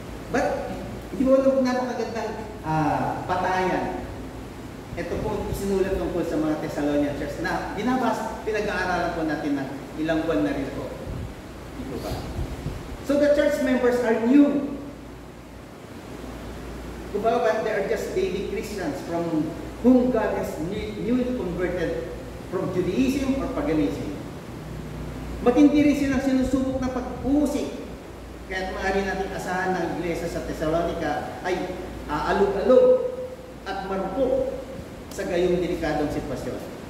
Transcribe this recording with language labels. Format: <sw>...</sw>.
<tl>But, hindi mo napakagandang patayan. Ito po isinulat tungkol sa mga Thessalonian Church na pinag-aaralan po natin ng ilang buwan na rin po. Dito ba?</tl> <en>So the church members are new.</en> <tl>Kumbaga,</tl> <en>they are just baby Christians from whom God has newly converted from Judaism or paganism.</en> <tl>Matindi rin silang sinusubok na pag-uusik. Kaya't maaari natin asahan ng iglesia sa Thessalonica ay aalog-alog at marupok sa gayong delikadong sitwasyon.</tl>